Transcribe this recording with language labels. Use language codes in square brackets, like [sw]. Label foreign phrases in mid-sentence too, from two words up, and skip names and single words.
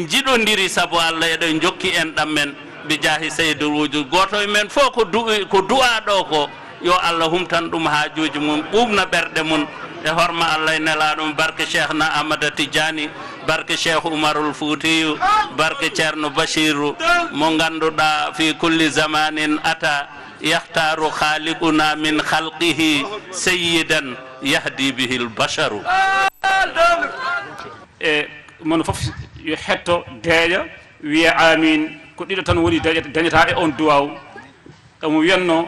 [ff] jiɗodiri saabu Allah eɗen jokki en ɗammen bi jaahi seydou wujud goto men fof ko du'a ɗo ko yo Allah humtan ɗum haajuji mum ɓuɓna ɓerɗe mum e horma Allah e nelaɗum barke cheikhna Ahmada Tidiani barke cheikh Oumarul Foutiyu barke ceerno Bachiru mo ganduɗa [ar] في كل زمان أتى يختار خالقنا من خلقه سيدا يهدي به البشر [ff] e mono fof yo hetto deeƴa wiya amin ko ɗiɗo tan woni dañata e on duwaw omo wiyanno